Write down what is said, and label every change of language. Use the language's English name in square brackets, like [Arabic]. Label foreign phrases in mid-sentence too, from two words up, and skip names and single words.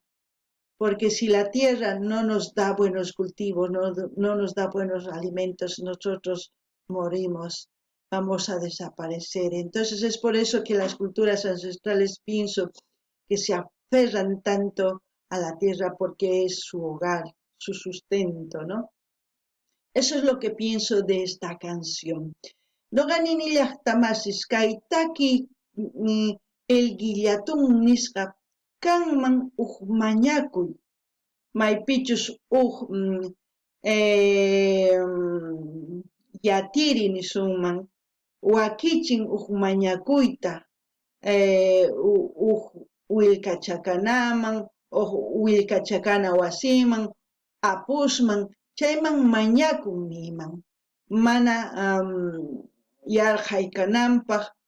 [Spanish] Porque si la tierra no nos da buenos cultivos, no nos da buenos alimentos, nosotros morimos, vamos a desaparecer. Entonces es por eso que las culturas ancestrales pienso que se aferran tanto a la tierra porque es su hogar, su sustento, ¿no? Eso es lo que pienso de esta canción. [Quechua] Noqanini llaqtamasis kay taki el guillatun nisqa kanman mañakuy maypichus yatiri nisunman wakichin mañakuyta willkachakanaman willkachakana wasiman apusman chayman mañakun niman mana yarqaykananpaq